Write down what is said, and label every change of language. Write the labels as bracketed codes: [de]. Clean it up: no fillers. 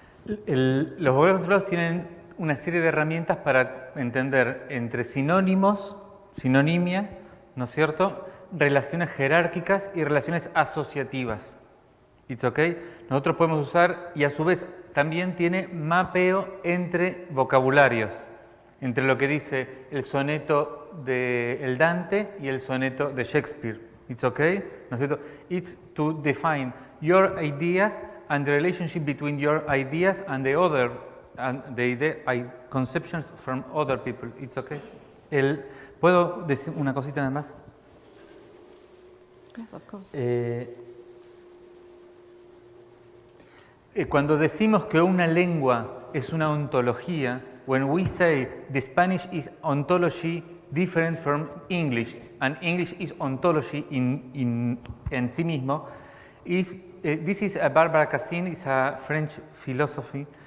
[es] Los vocabularios controlados tienen una serie de herramientas para entender entre sinónimos, sinonimia, ¿no es cierto?, relaciones jerárquicas y relaciones asociativas. [en] It's okay. [es] Nosotros podemos usar, y a su vez también tiene mapeo entre vocabularios, entre lo que dice el soneto de el Dante y el soneto de Shakespeare. [en] It's okay, [es] ¿no es cierto? [en] It's to define your ideas and the relationship between your ideas and the other, and the conceptions from other people. It's okay. [es] ¿Puedo decir una cosita nada más? [en] Yes, of course. [es] Cuando decimos que una lengua es una ontología, [en] when we say the Spanish is ontology different from English, and English is ontology [es] en sí mismo, [en] this is a Barbara Cassin, is a French philosophy.